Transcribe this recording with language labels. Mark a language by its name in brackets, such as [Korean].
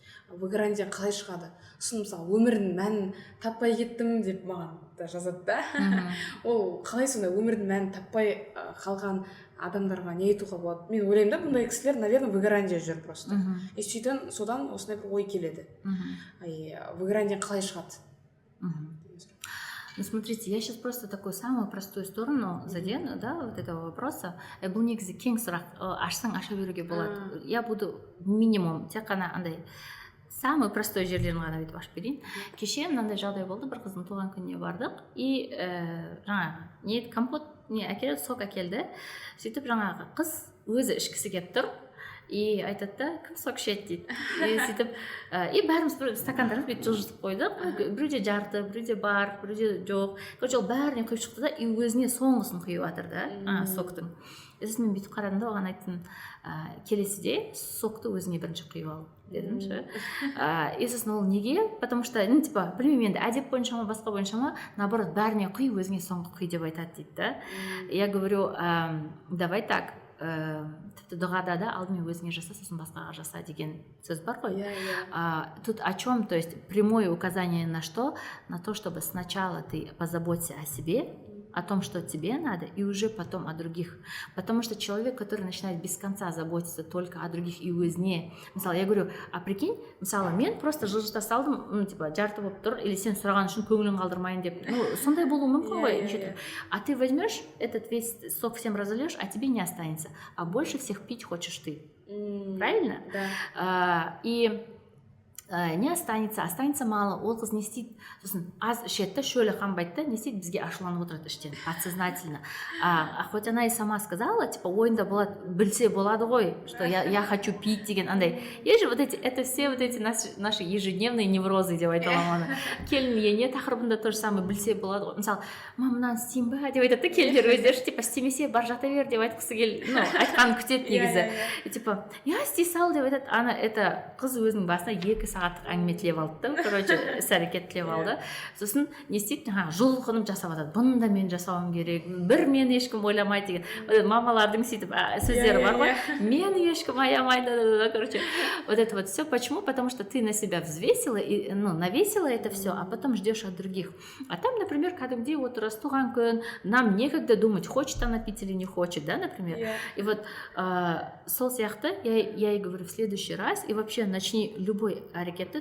[Kazakh] Выгораниеден қалай шығады? Сосын мысалы өмірдің мәнін таппай кеттім деп маған да жазады да. Ол қалай сонда өмірдің мәнін таппай қалған адамдарға не айтуға болады? Мен ойлаймын да, бұндай кісілер, наверное, выгораниеде жүр просто. И сөйтен содан осындай бір ой келеді. Выгораниеден қалай шығады? [Russian] Ну, смотрите, я сейчас просто такую самую простую сторону задену, да, вот этого вопроса. [Kazakh] Бұл негізі кең сұрақ, ашсаң аша беруге болады. [Russian] Я буду минимум, [Kazakh] тек қана андай [Russian] самый простой [Kazakh] жерлерін ғана бүйтіп ашып берейін. Кеше мынандай жағдай болды, бір қыздың туған күніне бардық, и жаңағы компот әкелді, сок әкелді. Сөйтіп жаңағы қыз өзі ішкісі келіп тұр. И айтады да, кім сок ішеді дейді. И сөйтіп, и бәріміз стакандарымыз бүйтіп жылжытып қойдық. Біреуде жарты, біреуде бар, біреуде жоқ. Короче, ол бәріне құйып шықты да, и өзіне соңғысын құйып жатыр да, соктың. Сосын мен бүйтіп қарадым да, оған айттым, келесіде сокты өзіңе бірінші құйып ал дедім ше. И сосын ол неге? [Russian] Потому что, ну, типа, [Kazakh] білмеймін енді, әдеп бойынша ма, басқа бойынша ма, наоборот, бәріне құй, өзіңе соңғы құй деп айтады дейді да. [Russian] Я говорю, давай так, [Kazakh] тіпті дұғада да алдымен өзіңе жаса, сосын басқаға жаса деген сөз бар ғой. [Russian] Тут о чем? То есть прямое указание на что? На то, чтобы сначала ты позаботься о себе, о том, что тебе надо, и уже потом о других. Потому что человек, который начинает без конца заботиться только о других [Kazakh] и өзіне, мысалы, [Russian] я говорю, а прикинь, [Kazakh] мысалы, мен просто жылжыта салдым, ну, типа, жарты болып тұр, или сен сұраған үшін көңілін қалдырмайын деп, ну, сондай болуы мүмкін ғой. [Russian] А ты возьмешь этот весь сок, всем разольешь, а тебе не останется, а больше всех пить хочешь ты. Правильно? Да. И не останется мало, [Kazakh] ол қыз не істейді, сосын аз ішеді, шөлі қанбайды, не істейді, бізге ашуланып отырады іштен, подсознательно. [Russian] Хоть она и сама сказала, типа, [Kazakh] ойында болады, білсе болады ғой, [Russian] что я хочу пить деген, андай. Есть же вот эти, это все вот эти наши ежедневные неврозы [Kazakh] деп айта аламын оны. Келін ене тақырыбында [Russian] то же самое, [Kazakh] білсе болады ғой. Мысалы, мамынан істейін ба деп айтады да келіндер өздері, типа, істемесе бар жата бер деп айтқысы ну, айтқанын күтеді негізі. И типа, я істей сал деп айтады, ана, это қыз өзінің басына 2 сағаттық әңгіме тілеп алды да, короче, іс-әрекет тілеп алды. Сосын не істейді, жұлқынып жасап жатады, бұны да мен жасауым керек, бір мен ешкім ойламайды деген. Мамалардың сөйтіп сөздері бар ғой, мен ешкім аямайды, короче. [Russian] Вот это вот все. Почему? Потому что ты на себя взвесила, и, ну, навесила это все, а потом ждешь от других. А там, например, [Kazakh] кәдімгідей отырыс, туған күн, [Russian] нам некогда думать, хочет она пить или не хочет, да, например. [Kazakh] И вот сол сияқты, [Russian] я ей говорю, в следующий раз, и вообще начни [Kazakh] любой әрекетті.